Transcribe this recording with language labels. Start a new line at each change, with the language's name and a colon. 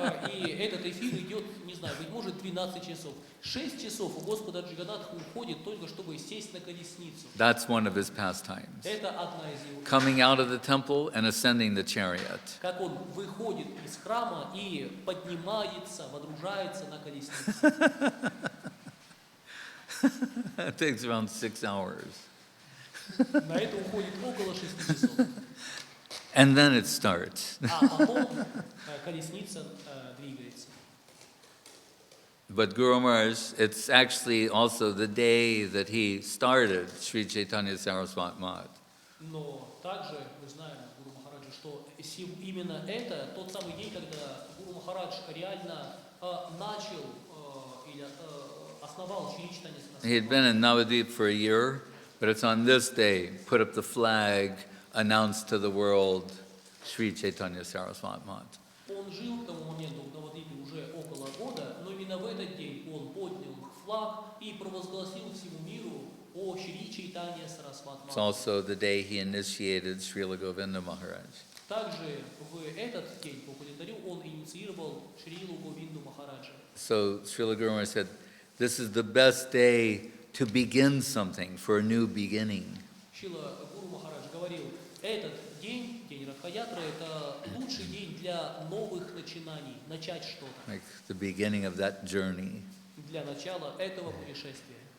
Russian: И этот эфир идет, не знаю, быть может 12 часов. 6 часов у Господа Джаганатха уходит только, чтобы сесть на колесницу.
English: That's one of his pastimes.
Russian: Это одна из его.
English: Coming out of the temple and ascending the chariot.
Russian: Как он выходит из храма и поднимается, водружается на колесницу.
English: It takes around 6 hours.
Russian: На это уходит около 6 часов.
English: And then it starts.
Russian: А потом колесница двигается.
English: But Guru Maharaj, it's actually also the day that he started Sri Chaitanya Saraswat Math.
Russian: Но также мы знаем Гуру Махараджа, что именно это тот самый день, когда Гуру Махарадж реально начал или основал Шри Чайтанья Сарасвати.
English: He had been in Navadvip for a year, but it's on this day, put up the flag, announced to the world Sri Chaitanya Saraswat Math.
Russian: Он жил к тому моменту в Навадвипе уже около года, но именно в этот день он поднял флаг и провозгласил всему миру о Шри Чайтанья Сарасват
English: It's
Russian: Мат.
English: also the day he initiated Srila Govinda Maharaj.
Russian: Также в этот день по календарю он инициировал Шрилу Говинду Махараджа.
English: So Srila Guru Maharaj said, this is the best day to begin something, for a new beginning.
Russian: Шрила Гуру Махарадж говорил, этот день, день Радха-ятры, это лучший день для новых начинаний, начать что-то.
English: Like the beginning of that journey.
Russian: Для начала этого путешествия.